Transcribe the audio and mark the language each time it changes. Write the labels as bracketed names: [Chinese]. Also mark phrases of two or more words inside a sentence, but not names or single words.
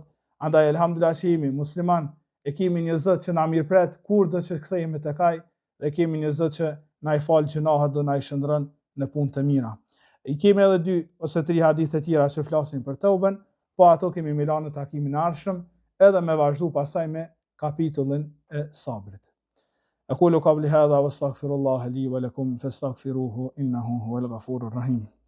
[Albanian] Andaj elhamdulillah që jemi musliman, e kemi një Zot që na mirëpret kurdo që kthehemi tek ai, dhe kemi një Zot që na i fal gjunahet dhe na i shndron në punë të mira. I kemi edhe 2 ose 3 hadithe tjera që flasin për tauben, po ato kemi milan në takimin e ardhshëm, edhe me vazhdu pasaj me kapitullin e sabrit. [Arabic] أقول قولي هذا وأستغفر الله لي ولكم فاستغفروه إنه هو الغفور الرحيم.